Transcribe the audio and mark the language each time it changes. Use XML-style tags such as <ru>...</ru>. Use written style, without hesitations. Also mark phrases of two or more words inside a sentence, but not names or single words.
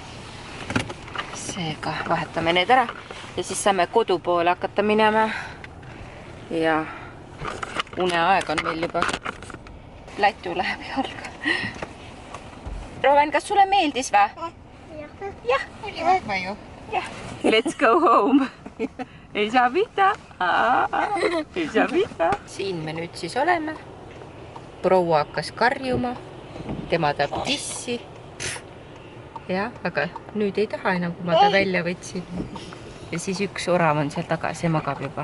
<et>Seega vahetame need ära ja siis saame kodu poole hakata minema. Ja uneaeg on meil juba. Lätu läheb jalga. Roven, kas sulle meeldis või? Jah. Oli vahva ju. Jah.</et> <en>Let's go home.</en> <et>Ei saa pihta. Ei saa pihta. Siin me nüüd siis oleme. Proua hakkas karjuma. Tema tahab tissi. Jah, aga nüüd ei taha enam, kui ma ta välja võtsin. Ja siis üks orav on seal taga, see magab juba.</et>